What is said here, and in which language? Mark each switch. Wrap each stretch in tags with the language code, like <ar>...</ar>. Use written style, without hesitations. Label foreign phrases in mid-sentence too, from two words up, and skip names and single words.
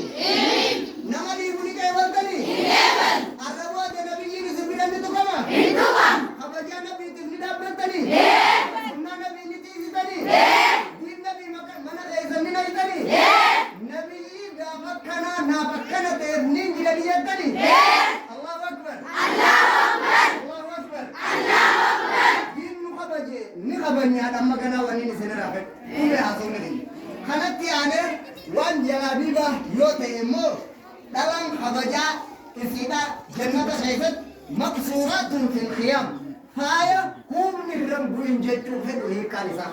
<om>Nama dhiibu ni qeebaltanii? Arraboota nabiyyiin isin bidhanni tuqama? Kabajaa nabiitiif ni dhaabbattanii? Sunnaa nabii ni tiisitanii? Diin nabii mana keessan ni naqitanii? Nabiyyi gaafa akkanaa naaf akkana ta'eef ni jedhanii jettanii?</om> <ar>الله أكبر. الله أكبر.</ar> <om>Diin nu kabaje ni kabanyaadha amma kanaa waniin isin irraa fedhu. Kumbee haasa'u ni kennu. Kanatti aanee waan jalaabiiba yoo ta'e immoo dhalaan kabajaa isiidha jannata keessatti</om> <ar>مقصورات في الخيام</ar> <om>faaya humni irra bu'in jechuu fedhu hiikaan isaa.</om>